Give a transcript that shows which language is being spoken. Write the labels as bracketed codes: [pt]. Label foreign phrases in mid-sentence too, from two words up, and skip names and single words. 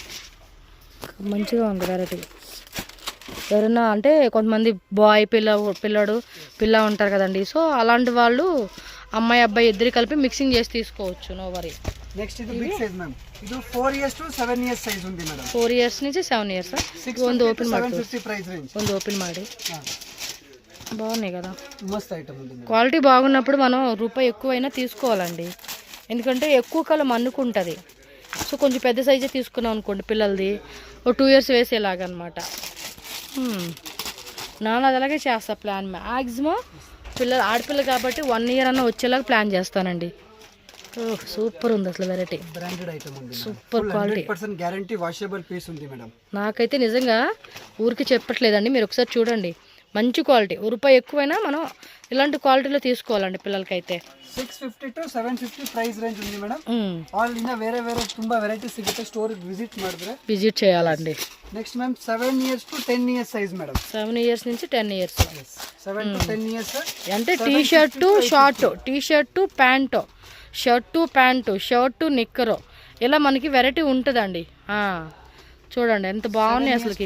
[te] మంచిగా ఉంది వెరైటీ. ఎవరైనా అంటే కొంతమంది బాయ్ పిల్ల ఉంటారు కదండి, సో అలాంటి వాళ్ళు అమ్మాయి అబ్బాయి ఇద్దరు కలిపి మిక్సింగ్ చేసి తీసుకోవచ్చు, [en] no worry. [te] నెక్స్ట్ ఇది [en] big size [te] మ్యామ్, ఇది [en] 4 years to 7 years [te] సైజ్ ఉంది మేడం. [kn] 4 years నుంచి 7 years ಒಂದು ಓಪನ್ ಮಾಡಿ 750 [en] price range. [kn] ಒಂದು ಓಪನ್ ಮಾಡಿ. [te] బాగున్నాయి కదా, మస్త్ ఐటమ్ ఉంది. క్వాలిటీ బాగున్నప్పుడు మనం రూపాయి ఎక్కువైనా తీసుకోవాలండి, ఎందుకంటే ఎక్కువ కాలం అన్నుకుంటుంది. సో కొంచెం పెద్ద సైజే తీసుకున్నాం అనుకోండి పిల్లలది, ఓ 2 years వేసేలాగనమాట. నాన్న అది అలాగే చేస్తా ప్లాన్, మ్యాక్సిమం ఆడపిల్ల కాబట్టి 1 year అన్న వచ్చేలాగా ప్లాన్ చేస్తానండి. సూపర్ ఉంది అసలు వెరైటీ, [en] branded item [te] ఉంది, [en] super quality, [te] 100% [en] guarantee washable piece [te] ఉంది మేడం. నాకైతే నిజంగా ఊరికి చెప్పట్లేదండి, మీరు ఒకసారి చూడండి, మంచి క్వాలిటీ. రూపాయి ఎక్కువైనా మనం ఇలాంటి క్వాలిటీలో తీసుకోవాలండి పిల్లలకైతే. [en] 650 to 750 price range ఉంది ಮೇಡಂ. [kn] ಆಲ್ ಇನ್ನ ಬೇರೆ ತುಂಬಾ ವೆರೈಟಿ ಸಿಗುತ್ತೆ, [en] store visit [kn] ಮಾಡಿದ್ರೆ [te] విజిట్ చేయాలండి. నెక్స్ట్ మ్యామ్ [en] 7 years to 10 years [te] సైజ్ మేడం. 7 years నుంచి 10 years. [en] 7 to 10 years [te] అంటే టీ షర్టు షార్ట్, టీ షర్టు ప్యాంటు, షర్టు ప్యాంటు, షర్టు నిక్కరు, ఇలా మనకి వెరైటీ ఉంటుందండి. చూడండి ఎంత బాగున్నాయి అసలుకి.